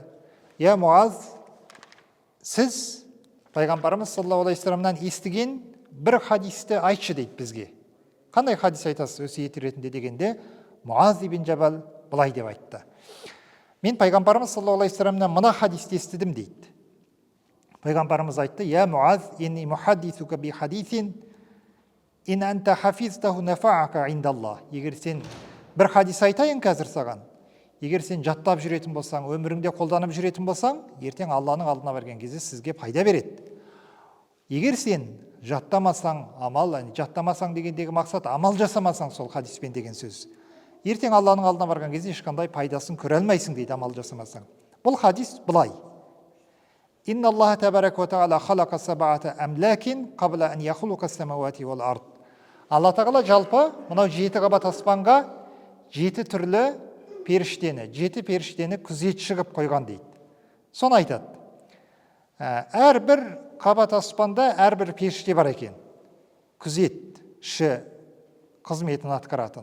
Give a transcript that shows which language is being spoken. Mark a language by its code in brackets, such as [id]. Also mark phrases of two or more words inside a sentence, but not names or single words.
[kk] Я Муаз, сіз пайғамбарымыз [ar] صلى الله عليه [kk] вассаламнан естіген бір хадисті айтшы дейді бізге. Қандай хадис айтасыз өсиет ретінде дегенде, Муаз ибн Жабал былай деп айтты. Мен пайғамбарымыз [ar] صلى الله عليه [kk] вассаламнан мына хадисті естідім дейді. Пайғамбарымыз айтты: [ar] يا معاذ، إني محدثك بحديث إن أنت حفظته نفعك عند الله. [kk] Егер сен бір хадис айтайын қазір саған, егер сен жаттап жүретін болсаң, өміріңде қолданып жүретін болсаң, ертең Алланың алдына барған кезде сізге пайда береді. Егер сен жаттамасаң, жаттамасаң дегендегі мақсат амал жасамасаң, сол хадиспен деген сөз, ертең Алланың алдына барған кезде ешқандай пайдасын көре алмайсың дейді, амал жасамасаң. Бұл хадис былай: [ar] إن الله تبارك وتعالى خلق سبعة أملاك قبل أن يخلق السماوات والأرض. [kk] Алла тағала жалпы мынау 7 қабат аспанға 7 түрлі періштені, 7 періштені күзетші қылып қойған дейді. Соны айтады. Әрбір қабат аспанда әрбір періште бар екен. Күзетші қызметін атқаратын.